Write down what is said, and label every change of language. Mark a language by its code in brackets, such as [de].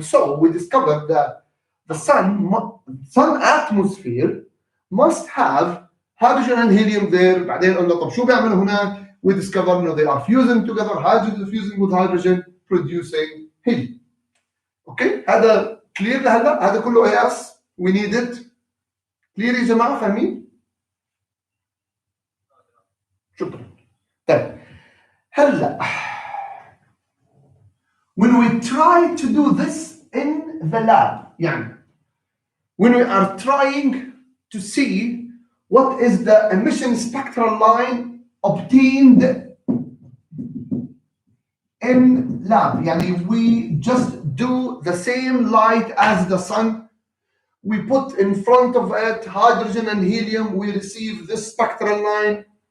[en] So we discovered that the sun atmosphere must have hydrogen and helium there. [ar] بعدين قلنا طب شو بيعملوا هناك؟ [en] We discovered they are fusing together, hydrogen is fusing with hydrogen, producing helium. Okay, هذا clear [ar] لهلا؟ هذا كله [en] AS we need it. Clear [ar] يا جماعة؟ فاهمين؟ شكرا. طيب هلا [en] when we try to do this in the lab يعني when we are trying to see what is the emission spectral line obtained in lab يعني we just do the same light as the sun, we put in front of it hydrogen and helium, we receive this spectral line.